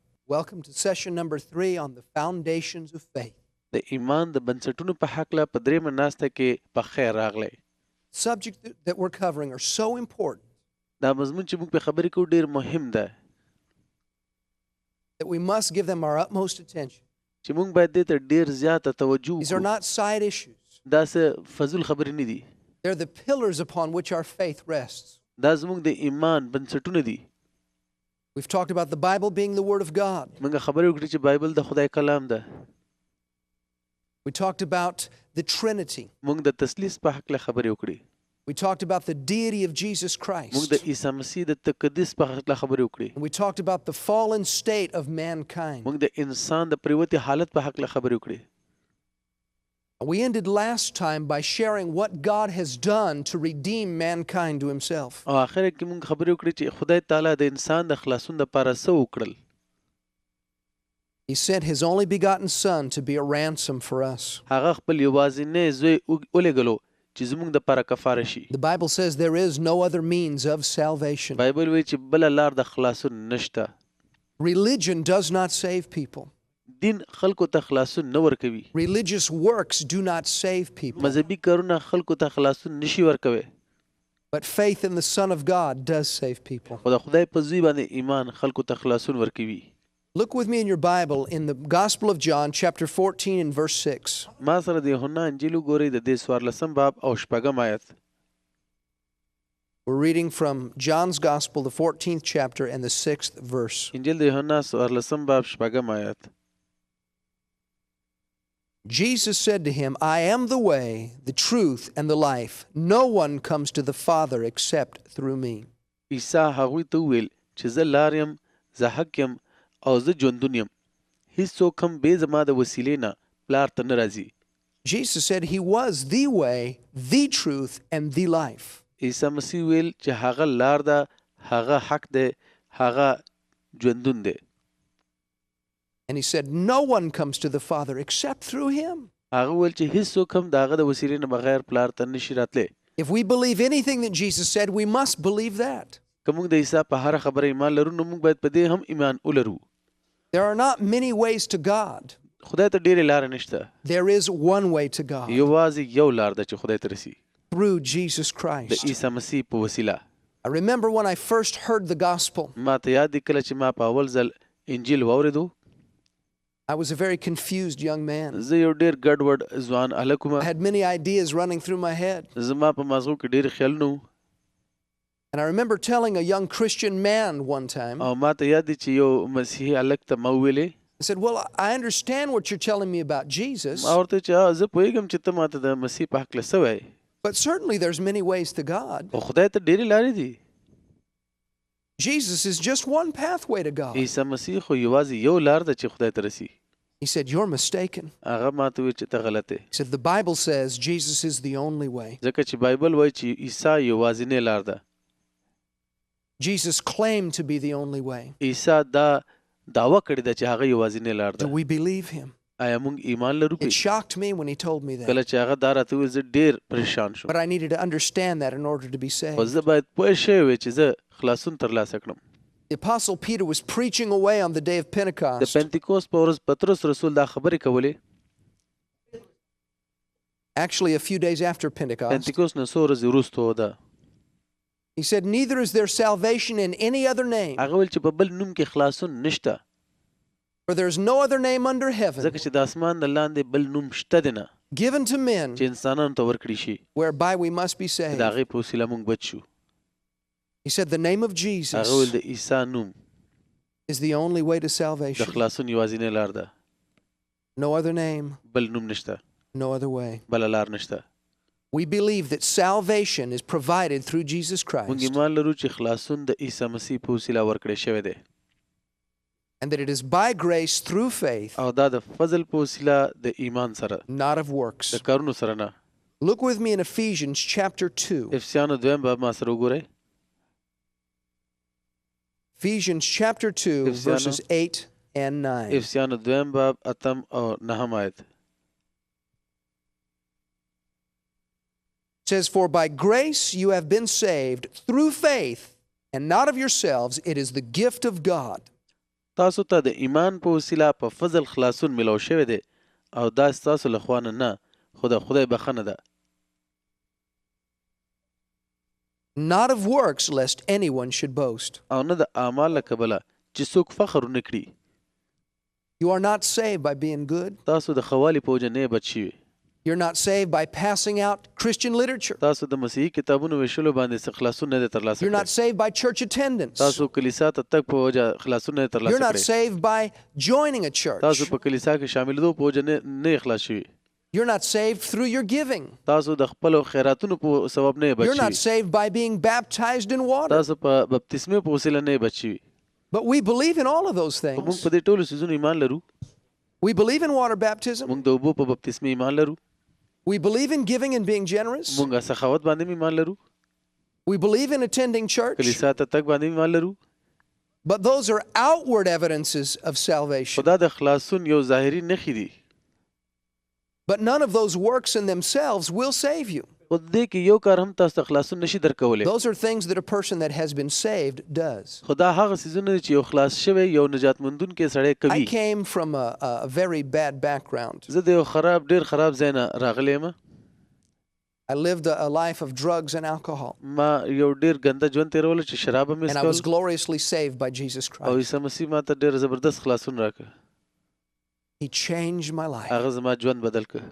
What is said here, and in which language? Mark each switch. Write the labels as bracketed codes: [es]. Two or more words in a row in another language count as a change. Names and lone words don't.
[en] Welcome to session number 3 on the foundations of faith. [ps] د ایمان د بنسټونو په حقله په دریمه ناسته کې په خیر راغلی. [en] Subject that we're covering are so important [ps] دا مضمون چې موږ په خبرې کوو ډېر مهم ده [en] that we must give them our utmost attention. [ps] چې موږ باید دې ته ډېر زیاته توجه [en] These are [ps] وکړو. [en] not side issues. [ps] دا څه فضول خبرې نه دي. [en] They're the pillars upon which our faith rests. [ps] دا زموږ د ایمان بنسټونه دي. [en] We've talked about the Bible being the Word of God. [ps] موږ خبرې وکړې چې بایبل د خدای کلام ده. [en] We talked about the Trinity. [ps] موږ د تثلیث په حقله خبرې وکړې. [en] We talked about the deity of Jesus [ps] موږ [en] Christ. [ps] د عیسی مسیح د تقدس په حقله خبرې وکړې. [en] And we talked about the fallen state of mankind. [ps] موږ د انسان د پریوتي حالت په حقله خبرې وکړې. [en] We ended last time by sharing what God has done to redeem mankind to himself. [ps] او آخر کې موږ خبرې وکړې چې خدای تعالی د انسان د خلاصون لپاره څه وکړل. [en] He sent his only begotten Son to be a ransom for us. [ps] هغه خپل یوازینی زوی ولېږلو چې زموږ دپاره کفاره شي. [en] The Bible says there is no other means of salvation. [ps] بایبل وایي چې بله لار د خلاصون نشته. [en] Religion does not save people. [ps] دین خلکو ته خلاصون نه ورکوي. [en] Religious works do not save people. [ps] مذهبي کارونه خلکو ته خلاصون نشي ورکوي. [en] But faith in the Son of God does save people. [ps] خو د خدای په زوی باندې ایمان خلکو ته خلاصون ورکوي. [en] Look with me in your Bible in the Gospel of John chapter 14 and verse 6. [ps] ما سره د یوحنا انجیل وګورئ د دې 14 باب او 6 آیت. [en] We're reading from John's Gospel, the 14th chapter and the 6th verse. [ps] انجیل د یوحنا 14 باب 6 آیت. [en] Jesus said to him, I am the way, the truth, and the life. No one comes to the Father except through me. [ps] عیسی هغوی ته وویل چې زه لار یم، زه حق یم او زه ژوندون یم. هیڅوک هم بې زما د وسیلې نه پلار ته نه راځي. [en] Jesus said he was the way, the truth, and the life. [ps] عیسی مسیح ویل چې هغه لار ده، هغه حق دی، هغه ژوندون دی. [en] And he said, no one comes to the Father except through him. [ps] هغه ویل چې هیڅوک هم د هغه د وسیلې نه بغیر پلار ته نشي راتلی. [en] If we believe anything that Jesus said, we must believe that. [ps] که موږ د عیسی په هره خبره ایمان لرو نو موږ باید په دې هم ایمان ولرو. [en] There are not many ways to God. [ps] خدای ته ډېرې لارې نشته. [en] There is one way to God. [ps] یوازې یو لار ده چې خدای ته رسي. [en] Through Jesus [ps] د [en] Christ. [ps] عیسی مسیح په وسیله. [en] I remember when I first heard the gospel. [ps] ما ته یاد دی کله چې ما په اول ځل انجیل واورېدو. [en] I was a very confused young man. [ps] زه یو ډېر ګډوډ ځوان هلک وم. [en] I had many ideas running through my head. [ps] زما په مازغو کې ډېر خیالونه وو. [en] And I remember telling a young Christian man one time, [ps] او ما ته یاد دی چې یو مسیحي هلک ته ما وویلې. [en] I said, well, I understand what you're telling me about Jesus, [ps] ما ورته چې زه پوهېږم چې ته ما ته د مسیح په هکله څه وایې. [en] but certainly there's many ways to God. [ps] خو خدای ته ډېرې لارې دي. [en] Jesus is just one pathway to God. [ps] عیسی مسیح خو یوازې یو لار ده چې خدای ته رسي. [en] He said, you're mistaken. [ps] هغه ما ته وویل چې ته غلط یې. [en] He said, the Bible says Jesus is the only way. [ps] ځکه چې بایبل وایي چې عیسی یوازینۍ لار ده. [en] Jesus claimed to be the only way. [ps] عیسی دا دعوه کړې ده چې هغه یوازینۍ لار [en] Do [ps] ده. [en] we believe him? [ps] آیا موږ ایمان لرو [en] It [ps] پې؟ [en] shocked me when he told me that. [ps] کله چې هغه دا راته وویل زه ډېر پریشان شوم. [en] But I needed to understand that in order to be [ps] خو [en] saved. [ps] زه باید پوه شوی وای چې زه خلاصون ترلاسه کړم. [en] The Apostle Peter was preaching away on the day of [ps] د [en] Pentecost. [ps] پنتیکوست په ورځ پطرس رسول دا خبرې کولې. [en] Actually, a few days after Pentecost. [ps] پنتیکوست نه څو ورځې وروسته ده. [en] He said, neither is there salvation in any other name, [ps] هغه ویل چې په بل نوم کې خلاصون نشته. [en] for there is no other name under heaven [ps] ځکه چې د اسمان د لاندې بل نوم شته دی نه [en] given to men [ps] چې انسانانو ته ورکړي شي [en] whereby we must be [ps] چې [en] saved. [ps] د هغې په وسیله موږ بچ شو. [en] He said, the name of [ps] هغه [en] Jesus [ps] ویل د عیسی نوم [en] is the only way to [ps] د [en] salvation. [ps] خلاصون یوازینۍ لار ده. [en] No other name, [ps] بل نوم نشته، [en] no other way. [ps] بله لار نشته. [en] We believe that salvation is provided through Jesus [ps] موږ [en] Christ [ps] ایمان لرو چې خلاصون د عیسی مسیح په وسیله ورکړی شوی دی. [en] and that it is by grace through faith, [ps] او دا د فضل په وسیله د ایمان سره، [en] not of works. [ps] د کارونو سره نه. [en] Look with me in Ephesians chapter 2. [ps] افسیانو 2 باب ما سره وګورئ. [en] Ephesians chapter 2 verses 8 and 9. [ps] افسیانو 2 باب 8 او 9 آیت. [en] It says, for by grace you have been saved through faith, and not of yourselves, it is the gift of God. [ps] تاسو ته د ایمان په وسیله په فضل خلاصون ملو شوی دی او دا ستاسو له خوا نه خو د خدای بخښنه ده. [en] Not of works, lest anyone should boast. [ps] او نه د اعمال له کبله چې څوک فخر ونه کړي. [en] You are not saved by being good. [ps] تاسو د خوالي په وجه نه بچ شوي. [en] You're not saved by passing out Christian literature. [ps] تاسو د مسیحي کتابونو ویشلو باندې څه خلاصون نه ترلاسه [en] You're not [ps] کړئ. [en] saved by church attendance. [ps] تاسو کلیسا ته تګ په وجه خلاصون نه ترلاسه [en] You're not [ps] کړئ. [en] saved by joining a church. [ps] تاسو په کلیسا کې شاملېدو په وجه نه خلاص شوي. [en] You're not saved through your giving. [ps] تاسو د خپلو خیراتونو په سبب نه بچ [en] You're not [ps] شوي. [en] saved by being baptized in water. [ps] تاسو په بپتسمې په وسیله نه بچ شوي. [en] But we believe in all of those [ps] موږ [en] things. [ps] په دې ټولو څیزونو ایمان لرو. [en] We believe in water baptism. [ps] موږ د اوبو په بپتسمې ایمان لرو. [en] We believe in giving and being generous. [ps] موږ سخاوت باندې ایمان لرو. [en] We believe in attending church. [ps] کلیسا ته تګ باندې ایمان لرو. [en] But those are outward evidences of salvation. [ps] خدا د خلاصون یو ظاهري نښې دي. [en] But none of those works in themselves will save you. [ps] خو دې کې یو کار هم تاسو ته خلاصون نشي درکولی. [en] Those are things that a person that has been saved does. [ps] خدا هغه څیزونه چې یو خلاص شوی یو نجات مندونکی سړی [en] I [ps] کوي. [en] came from a very bad background. [ps] زه د یو ډېر خراب ځای نه راغلی یم. [en] I lived a life of drugs and alcohol. [ps] ما یو ډېر ګنده ژوند تېرولی چې شراب هم [en] And I was [ps] څښل [en] gloriously saved by Jesus [ps] او [en] Christ. [ps] عیسی مسیح ما ته ډېر زبردست خلاصون راکړ. [en] He changed my life. [ps] هغه زما ژوند بدل کړ.